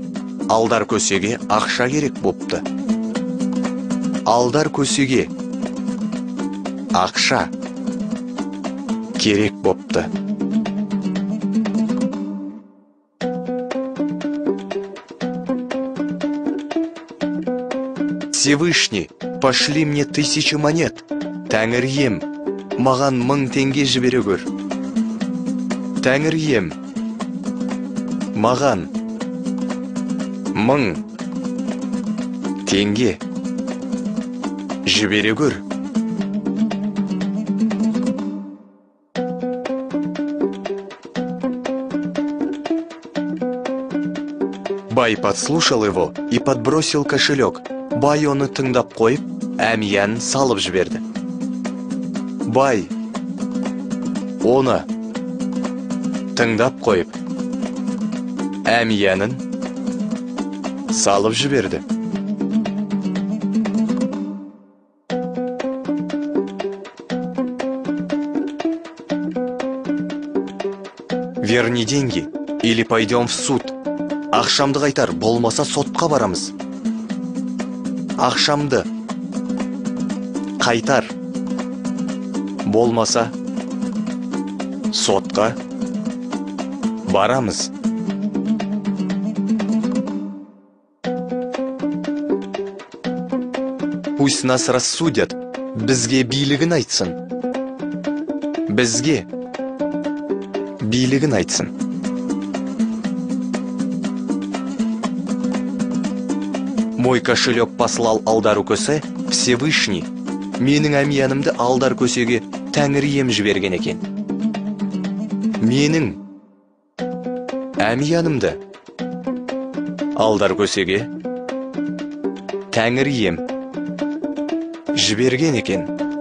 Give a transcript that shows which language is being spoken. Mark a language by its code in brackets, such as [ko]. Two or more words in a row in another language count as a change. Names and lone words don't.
[kk] Алдар көсеге ақша керек бопты. Алдар көсеге ақша керек бопты. [ru] Всевышний, пошли мне 1000 монет. [kk] Тәңір ем, маған 1000 теңге жібере көр. Тәңір ем, маған 1000 теңге жібере көр. [ru] Бай подслушал его и подбросил кошелек. [kk] Бай оны тыңдап қойып, әмиянын салып жіберді. Бай оны тыңдап қойып, әмиянын салып жіберді. [ru] Верни деньги, или пойдем в суд. [kk] Ақшамды қайтар, болмаса сотқа барамыз. Ақшамды қайтар, болмаса сотқа барамыз. [ru] Пусть нас рассудят, [kk] бізге билігін айтсын. Бізге билігін айтсын. [ru] Мой кошелек послал Алдар көсе, Всевышний, [kk] менің әмиянымды Алдар көсеге Тәңір ем жіберген екен. Менің әмиянымды Алдар көсеге Тәңір ем жіберген екен.